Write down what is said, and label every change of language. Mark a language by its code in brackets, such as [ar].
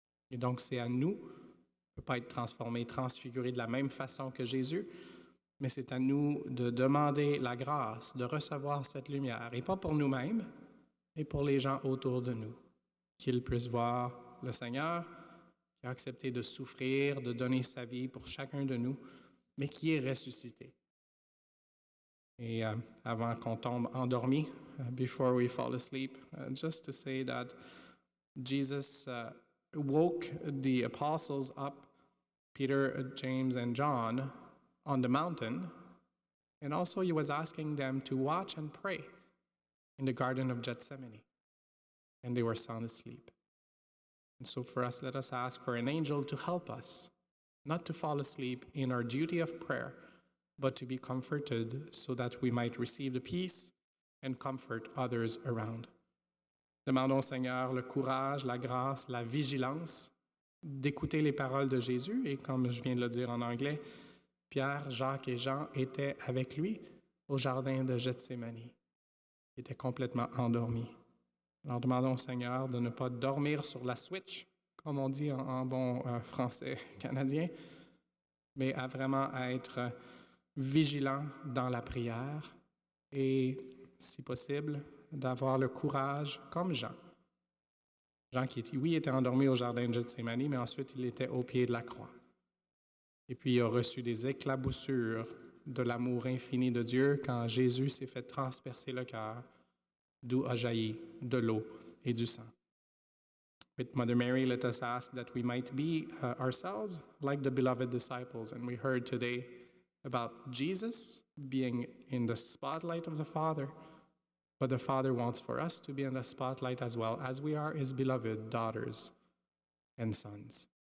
[fr] Et donc c'est à nous, on ne peut pas être transformé, transfiguré de la même façon que Jésus, mais c'est à nous de demander la grâce de recevoir cette lumière, et pas pour nous-mêmes, mais pour les gens autour de nous, qu'ils puissent voir le Seigneur qui a accepté de souffrir, de donner sa vie pour chacun de nous, mais qui est ressuscité. Et avant qu'on tombe endormi, [en] before we fall asleep, just to say that Jesus woke the apostles up, Peter, James, and John, on the mountain, and also he was asking them to watch and pray in the Garden of Gethsemane, and they were sound asleep. And so for us, let us ask for an angel to help us, not to fall asleep in our duty of prayer, but to be comforted so that we might receive the peace and comfort others around. [fr] Demandons au Seigneur le courage, la grâce, la vigilance d'écouter les paroles de Jésus, et comme je viens de le dire en anglais, Pierre, Jacques et Jean étaient avec lui au jardin de Gethsémani. Ils étaient complètement endormis. Alors demandons au Seigneur de ne pas dormir sur la switch, comme on dit en bon français canadien, mais à vraiment être vigilant dans la prière et, si possible, d'avoir le courage comme Jean. Jean qui, oui, était endormi au jardin de Gethsémani, mais ensuite il était au pied de la croix. Et puis il a reçu des éclaboussures de l'amour infini de Dieu quand Jésus s'est fait transpercer le cœur, d'où a jailli de l'eau et du sang. [en] With Mother Mary, let us ask that we might be ourselves like the beloved disciples. And we heard today about Jesus being in the spotlight of the Father, but the Father wants for us to be in the spotlight as well, as we are his beloved daughters and sons.